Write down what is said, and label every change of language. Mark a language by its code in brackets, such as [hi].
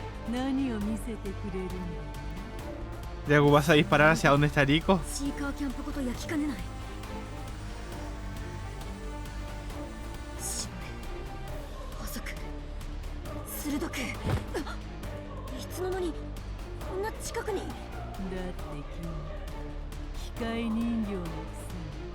[ja] 何を見せてくれるんだ？ [es] Diego, ¿vas a disparar hacia dónde está Rico? [ja] シーカーキャンプごと焼きかねない。白目、細く、鋭く。いつの間にこんな近くに。だって君、機械人形のくせに